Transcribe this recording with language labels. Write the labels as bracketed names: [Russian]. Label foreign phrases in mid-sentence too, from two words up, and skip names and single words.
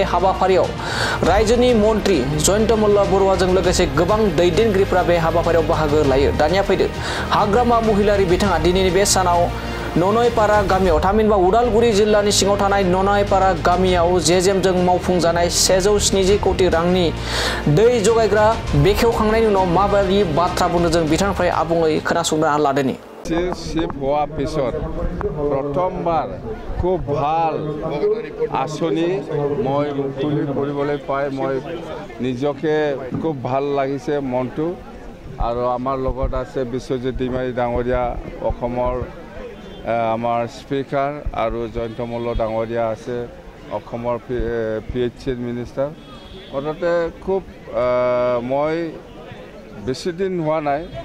[Bodo] हाबाफारियाव रायजोनि मन्त्रि जयन्त मल्ल बरुवाजों लोगोसे गोबां दैदेनगिरिफोरा बे हाबाफारियाव बाहागो लायो दानिया फैदो हाग्रामा महिलारि बिथाङा दिनैनि बे सानाव ननैपारा गामियाव थामहिनबा उदालगुरि जिल्लानि सिङाव थानाय ननैपारा गामियाव जेजेमजों मावफुं जानाय 170 कौटि रांनि दै जगायग्रा बेखेवखांनायनि उनाव माबायदि बाथ्रा बुंदों जों बिथांनिफ्राय आबुङै खोनासंना लादोनि [Assamese] চিফ হোৱাৰ পিছত প্ৰথমবাৰ খুব ভাল আঁচনি মই মুকলি কৰিবলৈ পাই মই নিজকে খুব ভাল লাগিছে মনটো আৰু আমাৰ লগত আছে বিশ্বজিৎ ডিমাৰী ডাঙৰীয়া অসমৰ আমাৰ স্পিকাৰ আৰু জয়ন্ত মল্ল ডাঙৰীয়া আছে অসমৰ পিএইচচিৰ মিনিষ্টাৰ মুঠতে খুব মই বেছি দিন হোৱা নাই